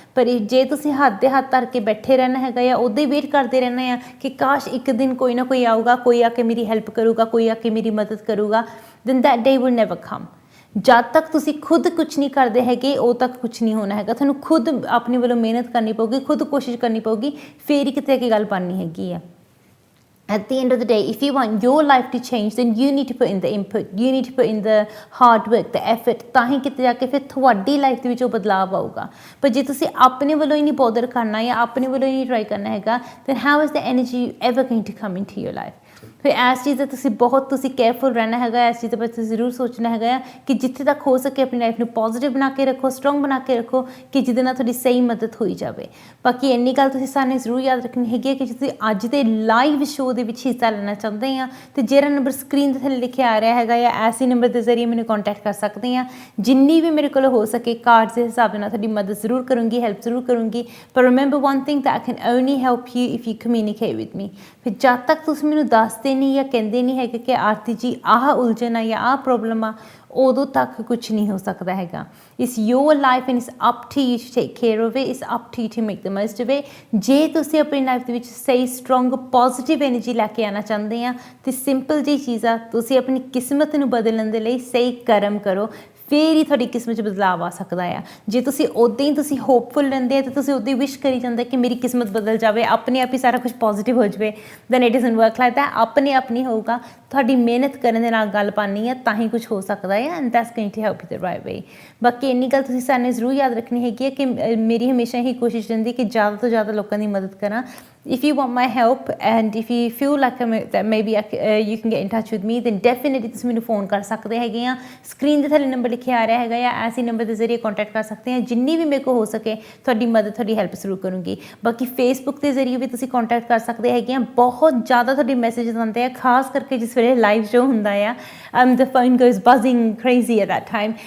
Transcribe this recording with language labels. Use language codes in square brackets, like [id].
[pa] ਪਰ ਜੇ ਤੁਸੀਂ ਹੱਥ ਦੇ ਹੱਥ ਧਰ ਕੇ ਬੈਠੇ ਰਹਿਣਾ ਹੈਗਾ ਆ, ਉੱਦਾਂ ਹੀ ਵੇਟ ਕਰਦੇ ਰਹਿਣਾ ਆ ਕਿ ਕਾਸ਼ ਇੱਕ ਦਿਨ ਕੋਈ ਨਾ ਕੋਈ ਆਊਗਾ, ਕੋਈ ਆ ਕੇ ਮੇਰੀ ਹੈਲਪ ਕਰੂਗਾ, ਕੋਈ ਆ ਕੇ ਮੇਰੀ ਮਦਦ ਕਰੂਗਾ, [en] then that day will never come। [pa] ਜਦ ਤੱਕ ਤੁਸੀਂ ਖੁਦ ਕੁਛ ਨਹੀਂ ਕਰਦੇ ਹੈਗੇ, ਉਦੋਂ ਤੱਕ ਕੁਛ ਨਹੀਂ ਹੋਣਾ ਹੈਗਾ। ਤੁਹਾਨੂੰ ਖੁਦ ਆਪਣੇ ਵੱਲੋਂ ਮਿਹਨਤ ਕਰਨੀ ਪਊਗੀ, ਖੁਦ ਕੋਸ਼ਿਸ਼ ਕਰਨੀ ਪਊਗੀ, ਫਿਰ ਹੀ ਕਿਤੇ ਕੀ ਗੱਲ ਬਣਨੀ ਹੈਗੀ ਆ। [en] At the end of the day, if you want your life to change, then you need to put in the input, you need to put in the hard work, the effort। [pa] ਤਾਂ ਹੀ ਕਿਤੇ ਜਾ ਕੇ ਫਿਰ ਤੁਹਾਡੀ life ਦੇ ਵਿੱਚ ਉਹ ਬਦਲਾਵ ਆਊਗਾ। ਪਰ ਜੇ ਤੁਸੀਂ ਆਪਣੇ ਵੱਲੋਂ ਹੀ ਨਹੀਂ ਬੋਦਰ ਕਰਨਾ ਜਾਂ ਆਪਣੇ ਵੱਲੋਂ ਹੀ ਨਹੀਂ ਟਰਾਈ ਕਰਨਾ ਹੈਗਾ, [en] then how is the energy ever going to come into your life? [pa] ਫਿਰ ਇਸ ਚੀਜ਼ ਦਾ ਤੁਸੀਂ ਕੇਅਰਫੁਲ ਰਹਿਣਾ ਹੈਗਾ। ਇਸ ਚੀਜ਼ ਦੇ ਬਾਰੇ ਤੁਸੀਂ ਜ਼ਰੂਰ ਸੋਚਣਾ ਹੈਗਾ ਆ ਕਿ ਜਿੱਥੇ ਤੱਕ ਹੋ ਸਕੇ ਆਪਣੀ ਲਾਈਫ ਨੂੰ ਪੋਜ਼ੀਟਿਵ ਬਣਾ ਕੇ ਰੱਖੋ, ਸਟਰੋਂਗ ਬਣਾ ਕੇ ਰੱਖੋ, ਕਿ ਜਿਹਦੇ ਨਾਲ ਤੁਹਾਡੀ ਸਹੀ ਮਦਦ ਹੋਈ ਜਾਵੇ। ਬਾਕੀ ਇੰਨੀ ਗੱਲ ਤੁਸੀਂ ਸਾਨੂੰ ਜ਼ਰੂਰ ਯਾਦ ਰੱਖਣੀ ਹੈਗੀ ਹੈ ਕਿ ਜੇ ਤੁਸੀਂ ਅੱਜ ਦੇ ਲਾਈਵ ਸ਼ੋਅ ਦੇ ਵਿੱਚ ਹਿੱਸਾ ਲੈਣਾ ਚਾਹੁੰਦੇ ਆ, ਤੇ ਜਿਹੜਾ ਨੰਬਰ ਸਕਰੀਨ ਦੇ ਥੱਲੇ ਲਿਖਿਆ ਆ ਰਿਹਾ ਹੈਗਾ ਆ, ਐਸੀ ਨੰਬਰ ਦੇ ਜ਼ਰੀਏ ਮੈਨੂੰ ਕੰਟੈਕਟ ਕਰ ਸਕਦੇ ਆ। ਜਿੰਨੀ ਵੀ ਮੇਰੇ ਕੋਲ ਹੋ ਸਕੇ ਕਾਰਡਸ ਦੇ ਹਿਸਾਬ ਨਾਲ ਤੁਹਾਡੀ ਮਦਦ ਜ਼ਰੂਰ ਕਰੂੰਗੀ, ਹੈਲਪ ਜ਼ਰੂਰ ਕਰੂੰਗੀ। [en] ਪਰ remember one thing, that I can only help you if you communicate with me। [pa] ਫਿਰ ਜਦ ਤੱਕ ਤੁਸੀਂ ਮੈਨੂੰ ਦੱਸਦੇ ਨਹੀਂ ਜਾਂ ਕਹਿੰਦੇ ਨਹੀਂ ਹੈਗੇ ਕਿ ਆਰਤੀ ਜੀ ਆਹ ਉਲਝਣ ਆ ਜਾਂ ਆਹ ਪ੍ਰੋਬਲਮ ਆ, ਉਦੋਂ ਤੱਕ ਕੁਛ ਨਹੀਂ ਹੋ ਸਕਦਾ ਹੈਗਾ। [en] It's your life and it's up to you to take care of it, it's up to you to make the most of it. [pa] ਜੇ ਤੁਸੀਂ ਆਪਣੀ ਲਾਈਫ ਦੇ ਵਿੱਚ ਸਹੀ ਸਟਰੋਂਗ ਪੋਜ਼ੀਟਿਵ ਐਨਰਜੀ ਲੈ ਕੇ ਆਉਣਾ ਚਾਹੁੰਦੇ ਆ, ਤੇ ਸਿੰਪਲ ਜਿਹੀ ਚੀਜ਼ ਆ, ਤੁਸੀਂ ਆਪਣੀ ਕਿਸਮਤ ਨੂੰ ਬਦਲਣ ਦੇ ਲਈ ਸਹੀ ਕਰਮ ਕਰੋ, ਫਿਰ ਹੀ ਤੁਹਾਡੀ ਕਿਸਮਤ 'ਚ ਬਦਲਾਵ ਆ ਸਕਦਾ ਆ। ਜੇ ਤੁਸੀਂ ਉੱਦਾਂ ਹੀ ਤੁਸੀਂ ਹੋਪਫੁਲ ਰਹਿੰਦੇ ਆ, ਤੇ ਤੁਸੀਂ ਉੱਦਾਂ ਹੀ ਵਿਸ਼ ਕਰੀ ਜਾਂਦੇ ਕਿ ਮੇਰੀ ਕਿਸਮਤ ਬਦਲ ਜਾਵੇ, ਆਪਣੇ ਆਪ ਹੀ ਸਾਰਾ ਕੁਝ ਪੋਜ਼ੀਟਿਵ ਹੋ ਜਾਵੇ, [en] Then it doesn't work like that. [pa] ਆਪਣੇ ਆਪ ਨਹੀਂ ਹੋਊਗਾ, ਤੁਹਾਡੀ ਮਿਹਨਤ ਕਰਨ ਦੇ ਨਾਲ ਗੱਲ ਪਾਣੀ ਆ, ਤਾਂ ਹੀ ਕੁਝ ਹੋ ਸਕਦਾ ਹੈ, [en] And that's going to help you the right way. [pa] ਬਾਕੀ ਇੰਨੀ ਗੱਲ ਤੁਸੀਂ ਸਾਨੂੰ ਜ਼ਰੂਰ ਯਾਦ ਰੱਖਣੀ ਹੈਗੀ ਹੈ ਕਿ ਮੇਰੀ ਹਮੇਸ਼ਾ ਇਹੀ ਕੋਸ਼ਿਸ਼ ਰਹਿੰਦੀ ਕਿ ਜ਼ਿਆਦਾ ਤੋਂ ਜ਼ਿਆਦਾ ਲੋਕਾਂ ਦੀ ਮਦਦ ਕਰਾਂ। [en] If you want my help and if you feel like that maybe you can get in touch with me, then definitely [pa] ਤੁਸੀਂ ਮੈਨੂੰ ਫੋਨ ਕਰ ਸਕਦੇ ਹੈਗੇ ਆ। ਸਕਰੀਨ ਦੇ ਥੱਲੇ ਨੰਬਰ ਲਿਖਿਆ ਆ ਰਿਹਾ ਹੈਗਾ ਆ, ਐਸੀ ਨੰਬਰ ਦੇ ਜ਼ਰੀਏ ਕੰਟੈਕਟ ਕਰ ਸਕਦੇ ਆ। ਜਿੰਨੀ ਵੀ ਮੇਰੇ ਕੋਲ ਹੋ ਸਕੇ ਤੁਹਾਡੀ ਮਦਦ, ਤੁਹਾਡੀ ਹੈਲਪ ਜ਼ਰੂਰ ਕਰੂੰਗੀ। ਬਾਕੀ ਫੇਸਬੁੱਕ ਦੇ ਜ਼ਰੀਏ ਵੀ ਤੁਸੀਂ ਕੰਟੈਕਟ ਕਰ ਸਕਦੇ ਹੈਗੇ ਆ। ਬਹੁਤ ਜ਼ਿਆਦਾ ਤੁਹਾਡੇ ਮੈਸੇजेस ਆਉਂਦੇ ਆ, ਖਾਸ ਕਰਕੇ ਜਿਸ ਵੇਲੇ ਲਾਈਵ ਸ਼ੋ ਹੁੰਦਾ ਆ, [en] The phone goes buzzing crazy at that time.